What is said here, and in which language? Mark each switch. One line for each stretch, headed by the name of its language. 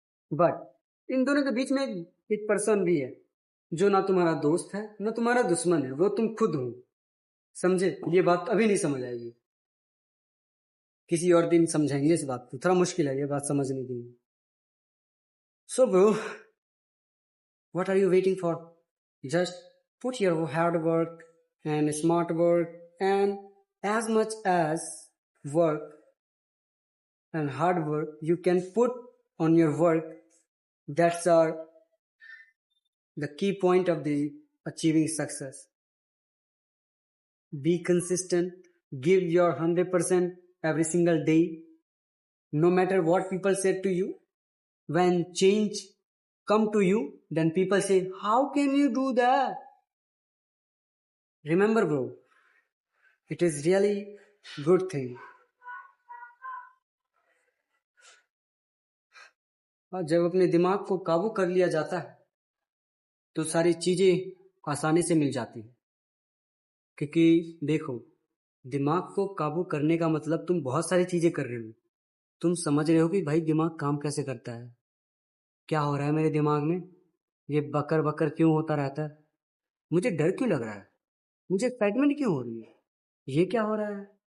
Hindi: But in दोनों के बीच में एक पर्सन भी है जो ना तुम्हारा दोस्त है ना तुम्हारा दुश्मन है, वो तुम खुद हो. समझे? ये बात अभी नहीं समझ आएगी, किसी और दिन समझाएंगे इस बात को, थोड़ा मुश्किल है ये बात समझने की.
English: So bro, what are you waiting for? Just put your hard work and smart work and as much as work and hard work you can put on your work. That's our the key point of the achieving success. Be consistent, give your 100% every single day, no matter what people said to you. When change come to you, then people say, how can you do that? Remember bro, it is really good thing.
Hindi: और जब अपने दिमाग को काबू कर लिया जाता है तो सारी चीजें आसानी से मिल जाती हैं. क्योंकि देखो, दिमाग को काबू करने का मतलब तुम बहुत सारी चीजें कर रहे हो. तुम समझ रहे हो कि भाई दिमाग काम कैसे करता है, क्या हो रहा है मेरे दिमाग में, ये बकर बकर क्यों होता रहता है, मुझे डर क्यों लग रहा है, मुझे एक्साइटमेंट क्यों हो रही है, ये क्या हो रहा है.